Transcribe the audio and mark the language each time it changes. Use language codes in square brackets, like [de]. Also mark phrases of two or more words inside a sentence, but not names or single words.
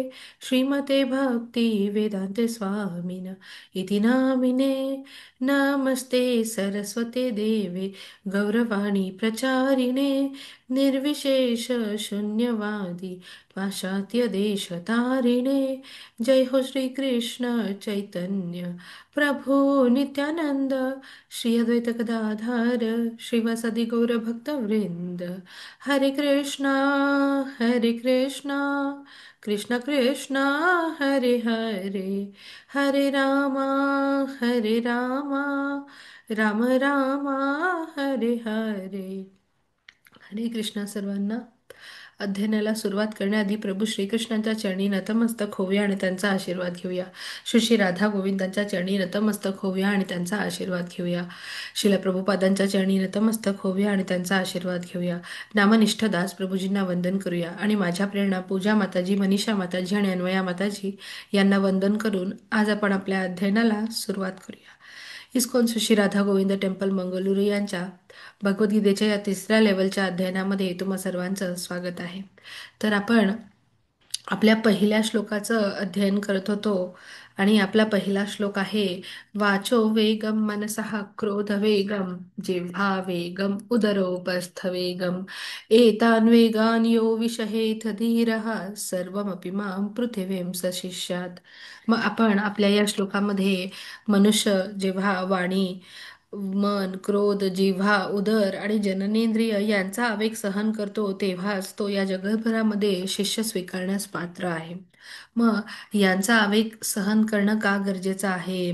[sa] श्रीमते भक्ति वेदान्ते स्वामिन इति नामिने नमस्ते सरस्वते देवे गौरवाणी प्रचारिणे निर्विशेष शून्यवादी पाश्चात्य देश तारिणे जय हो श्री कृष्ण चैतन्य प्रभु नित्यानंद श्री अद्वैत गदाधर श्रीवासादि गौर भक्त वृंद हरे कृष्णा कृष्ण कृष्णा हरे हरे हरे रामा राम रामा हरे हरे [mr] हरे कृष्ण सर्वांना. अध्ययनाला सुरुवात करण्याआधी प्रभू श्रीकृष्णांच्या चरणी नतमस्तक होऊया आणि त्यांचा आशीर्वाद घेऊया. श्री श्री राधा गोविंदांच्या चरणी नतमस्तक होऊया आणि त्यांचा आशीर्वाद घेऊया. शिल प्रभुपादांच्या चरणी नतमस्तक होऊया आणि त्यांचा आशीर्वाद घेऊया. नामनिष्ठ दास प्रभूजींना वंदन करूया आणि माझ्या प्रेरणा पूजा माताजी, मनीषा माताजी आणि अन्वया माताजी यांना वंदन करून आज आपण आपल्या अध्ययनाला सुरुवात करूया. इस्कॉन श्री राधा गोविंद टेम्पल मंगळुरू यांच्या भगवद्गीतेच्या या तिसऱ्या लेवलच्या अध्ययनामध्ये तुम्हा सर्वांचं स्वागत आहे. तर आपण आपल्या पहिल्या श्लोकाचं अध्ययन करत होतो आणि आपला पहिला श्लोक आहे [sa] वाचो वेगम मनसः क्रोध वेगम जिह्वा वेगम उदरोपस्थ वेगम एतान वेगान यो विषहेथ धीरः सर्वमपि मां पृथिवीं सशिष्यात. [mr] मग आपण आपल्या या श्लोकामध्ये मनुष्य जेव्हा वाणी, मन, क्रोध, जिव्हा, उदर आणि जननेंद्रिय यांचा आवेग सहन करतो तेव्हाच तो या जगभरामध्ये शिष्य स्वीकारण्यास पात्र आहे. मग यांचा आवेग सहन करणं का गरजेचं आहे?